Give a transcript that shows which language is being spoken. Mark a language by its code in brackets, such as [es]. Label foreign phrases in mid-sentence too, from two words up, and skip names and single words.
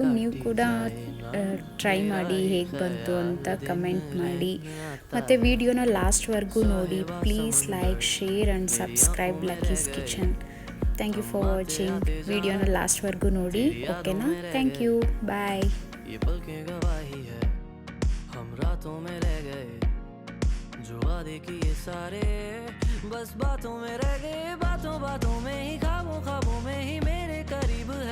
[kn] ನೀವು ಕೂಡ ಟ್ರೈ ಮಾಡಿ ಹೇಗೆ ಬಂತು ಅಂತ ಕಮೆಂಟ್ ಮಾಡಿ. ಮತ್ತು ವಿಡಿಯೋನ ಲಾಸ್ಟ್ವರೆಗೂ ನೋಡಿ. [en] Please like, share and subscribe Lucky's Kitchen. thank you for watching. [kn] ವಿಡಿಯೋನ ಲಾಸ್ಟ್ವರೆಗೂ ನೋಡಿ, ಓಕೆನಾ? [en] thank you, bye. [hi] ये पल की गवाही है, हम रातों में रह गए, जो वादे किए सारे बस बातों में रह गए, बातों बातों में ही, ख्वाबों ख्वाबों में ही मेरे करीब